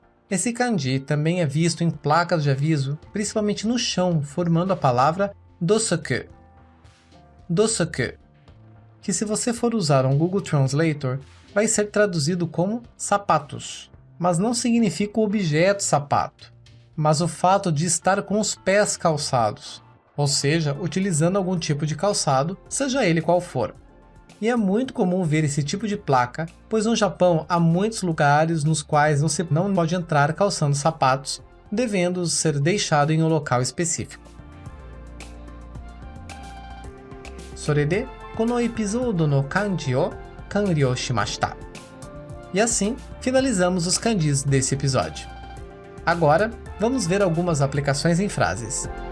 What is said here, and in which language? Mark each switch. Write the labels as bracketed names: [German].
[Portuguese] Esse kanji também é visto em placas de aviso, principalmente no chão, formando a palavra dosoku, que se você for usar um Google Translator, vai ser traduzido como sapatos, mas não significa o objeto sapato, mas o fato de estar com os pés calçados, ou seja, utilizando algum tipo de calçado, seja ele qual for. E é muito comum ver esse tipo de placa, pois no Japão há muitos lugares nos quais você não pode entrar calçando sapatos, devendo ser deixado em um local específico. [Japanese] それで、このエピソードの漢字を完了しました。 [Portuguese] E assim, finalizamos os kanjis desse episódio. Agora, vamos ver algumas aplicações em frases.